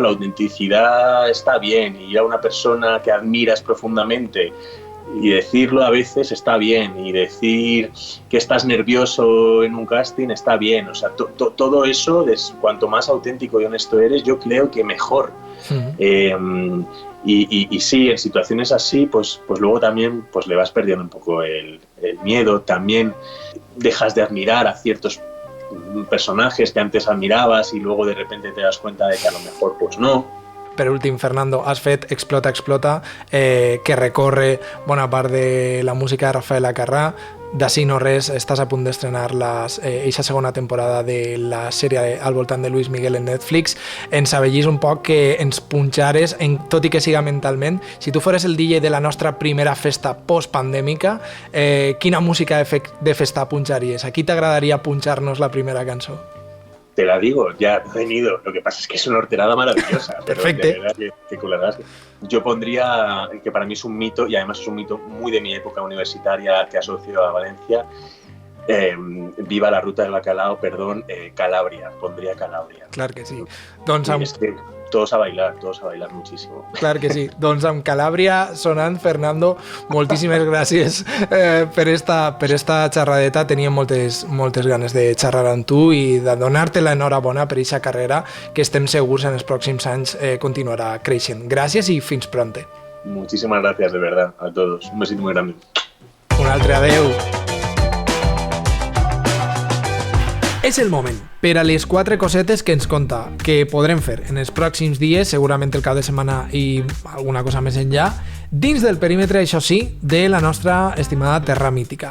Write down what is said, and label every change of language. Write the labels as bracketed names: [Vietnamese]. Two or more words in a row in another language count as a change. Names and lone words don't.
[Spanish] La autenticidad está bien, y ir a una persona que admiras profundamente y decirlo a veces está bien, y decir que estás nervioso en un casting está bien, o sea, todo eso, cuanto más auténtico y honesto eres, yo creo que mejor. Y sí, en situaciones así, pues luego también pues le vas perdiendo un poco el miedo, también dejas de admirar a ciertos personajes que antes admirabas y luego de repente te das cuenta de que a lo mejor pues no. [Catalan] Per últim, Fernando, has fet Explota, Explota, que recorre bona part de la música de Rafael Acarrà. D'ací no res, estàs a punt d'estrenar eixa segona temporada de la sèrie al voltant de Luis Miguel en Netflix. Ens avellís un poc que ens punxares, tot i que siga mentalment, si tu fores el DJ de la nostra primera festa post-pandèmica, quina música de festa punxaries? A qui t'agradaria punxar-nos la primera cançó? [Spanish] Te la digo, ya ha venido. Lo que pasa es que es una horterada maravillosa. Perfecto. De verdad que culadas. Yo pondría, que para mí es un mito, y además es un mito muy de mi época universitaria que asocio a Valencia, Viva la Ruta del Bacalao, Calabria. Pondría Calabria. [Catalan] Clar que sí. Doncs [Spanish] és que todos a bailar muchísimo. [Catalan] Clar que sí. Doncs amb Calàbria sonant, Fernando, moltíssimes gràcies per esta xerradeta. Teníem moltes ganes de xerrar amb tu i de donar-te l'enhorabona per aquesta carrera que estem segurs en els pròxims anys continuarà creixent. Gràcies i fins pronte. [Spanish] Muchísimas gracias, de verdad, a todos. Un besito muy grande. [Catalan] Un altre adeu. És el moment per a les 4 cosetes que ens conta que podrem fer en els pròxims dies, segurament el cap de setmana i alguna cosa més enllà, dins del perímetre, això sí, de la nostra estimada terra mítica.